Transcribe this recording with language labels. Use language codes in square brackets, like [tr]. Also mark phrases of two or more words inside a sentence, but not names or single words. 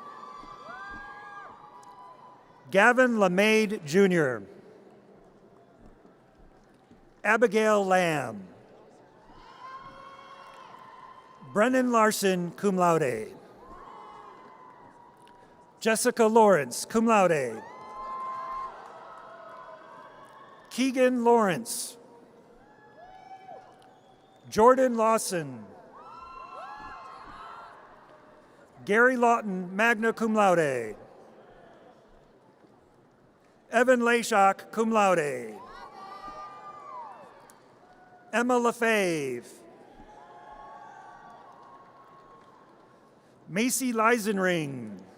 [en] Gavin LeMaid, Jr. Abigail Lamb. Brennan Larson, [la] cum laude. [en] Jessica Lawrence, [la] cum laude. [en] Keegan Lawrence. Jordan Lawson. Gary Lawton, [la] magna cum laude. [en] Evan Leshock, [la] cum laude. [en] Emma LaFave. Macy Leisenring.